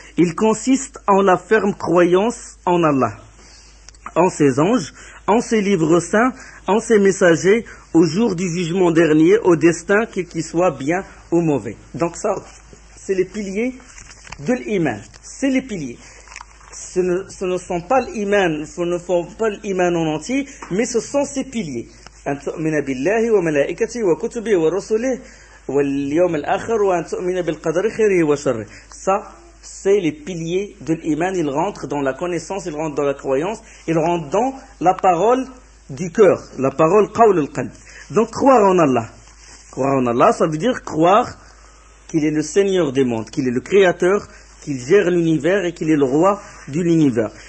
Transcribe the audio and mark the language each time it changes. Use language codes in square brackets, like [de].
[fr] Ils consistent en la ferme croyance en Allah, en ses anges, en ses livres saints, en ses messagers, au jour du jugement dernier, au destin, qu'il soit bien ou mauvais. Donc ça, c'est les piliers de l'iman. C'est les piliers. Ce ne sont pas l'iman, ce ne font pas l'iman en entier, mais ce sont ses piliers. [ar] أن تؤمن بالله وملائكته وكتبه ورسله واليوم الآخر وأن تؤمن بالقدر خيره وشره. [fr] Ça, c'est les piliers de l'iman. Ils rentrent dans la connaissance, ils rentrent dans la croyance, ils rentrent dans la parole du cœur, la parole qawl al-qalb. Donc croire en Allah. Croire en Allah, ça veut dire croire qu'il est le Seigneur des mondes, qu'il est le Créateur, qu'il gère l'univers et qu'il est le roi de l'univers.